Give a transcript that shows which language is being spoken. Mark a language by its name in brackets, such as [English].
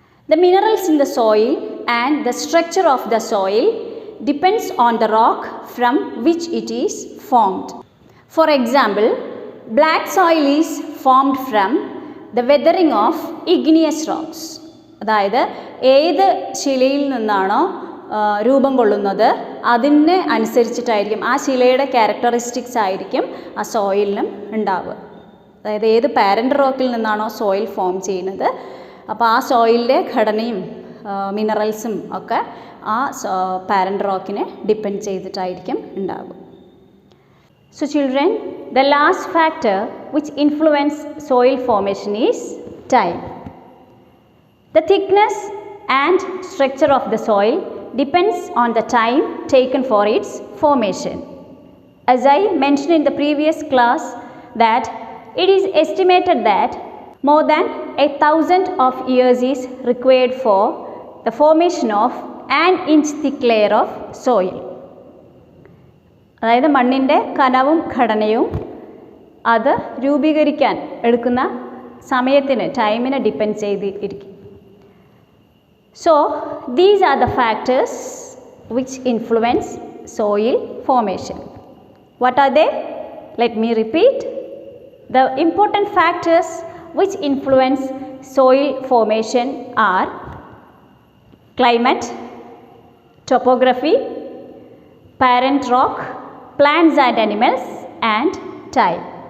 [English] The minerals in the soil and the structure of the soil depends on the rock from which it is formed. For example, black soil is formed from the weathering of igneous rocks. [Malayalam] അതായത് ഏത് ശിലയിൽ നിന്നാണോ രൂപം കൊള്ളുന്നത് അതിന് അനുസരിച്ചിട്ടായിരിക്കും ആ ശിലയുടെ characteristics ആയിരിക്കും ആ സോയിലിനും ഉണ്ടാവുക. അതായത് ഏത് പാരൻ്റ് റോക്കിൽ നിന്നാണോ സോയിൽ ഫോം ചെയ്യുന്നത് അപ്പോൾ ആ സോയിലിൻ്റെ ഘടനയും മിനറൽസും ഒക്കെ ആ പാരൻ്റ് റോക്കിനെ ഡിപ്പെൻഡ് ചെയ്തിട്ടായിരിക്കും ഉണ്ടാവുക. [English] So children, the last factor which influence soil formation is time. The thickness and structure of the soil depends on the time taken for its formation. As I mentioned in the previous class that it is estimated that more than 1,000 of years is required for the formation of an inch thick layer of soil. [Malayalam] അതായത് മണ്ണിൻ്റെ കനവും ഘടനയും അത് രൂപീകരിക്കാൻ എടുക്കുന്ന സമയത്തിന് ടൈമിനെ depend ചെയ്തിരിക്കും. [English] So these are the factors which influence soil formation. What are they? Let me repeat. The important factors which influence soil formation are climate, topography, parent rock, plants and animals, and time.